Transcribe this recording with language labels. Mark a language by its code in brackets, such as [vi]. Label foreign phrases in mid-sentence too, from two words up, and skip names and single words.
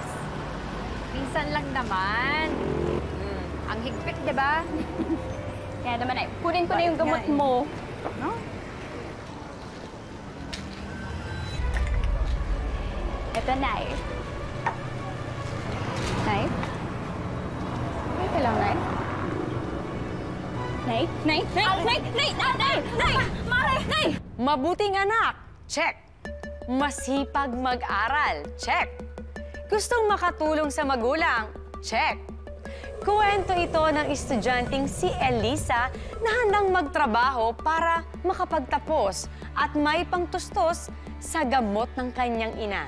[tl] Minsan lang naman. Ang higpit, di ba? Kaya naman, Nay, kunin ko na yung gamot mo. No? Ito, Nay. Nay? Okay ka lang, Nay? Nay? Nay? Nay? Nay? Nay? Nay? Nay? Mare! Nay! Mabuting anak, check. Masipag mag-aral, check. Gustong makatulong sa magulang, check. Kuwento ito ng estudyanteng si Elisa na handang magtrabaho para makapagtapos at may pangtustos sa gamot ng kanyang ina.